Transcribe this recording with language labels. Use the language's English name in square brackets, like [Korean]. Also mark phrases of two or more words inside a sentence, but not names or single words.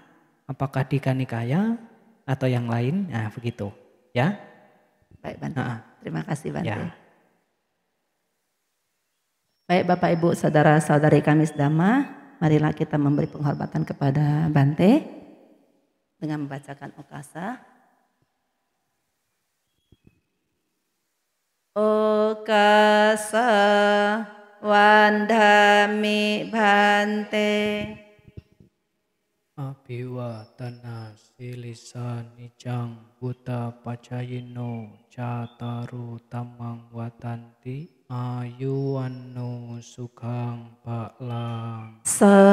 [Indonesian] Apakah Dika Nikaya atau yang lain? Nah, begitu. Ya. Baik Bante. Terima kasih Bante. Ya. Baik Bapak Ibu saudara-saudari kami sedama, marilah kita memberi penghormatan kepada Bante dengan membacakan okasa. [Pali] Okasa wandhami Bante. Abhiwatana silisa nijang buddha pacayino cataru tamang watanti ayuwanno sukhang ba'lang.